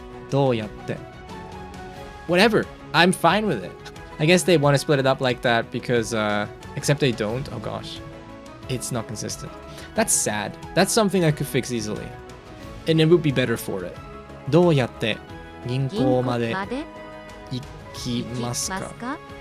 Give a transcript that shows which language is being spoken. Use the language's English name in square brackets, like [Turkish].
[Japanese] どうやって [English] Whatever. I'm fine with it. I guess they want to split it up like that because except they don't. Oh gosh. It's not consistent. That's sad. That's something I could fix easily. And it would be better for it. [Japanese] どうやって銀行まで行きますか？